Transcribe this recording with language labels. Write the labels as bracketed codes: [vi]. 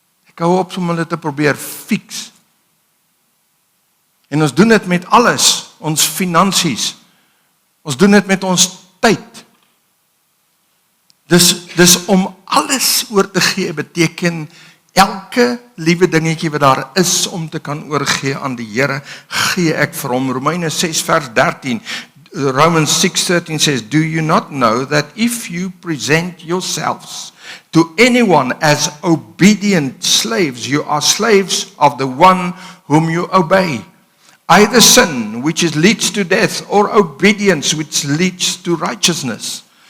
[af] Ek hou op om hulle te probeer fix. En ons doen dit met alles, ons finansies, ons doen dit met ons tyd. Dis om alles oor te gee beteken elke liewe dingetjie wat daar is om te kan oorgee aan die Here, gee ek vir hom. [en] Romeine 6:13, Romans 6:13 says, do you not know that if you present yourselves to anyone as obedient slaves, you are slaves of the one whom you obey? Either sin, which leads to death, or obedience, which leads to righteousness.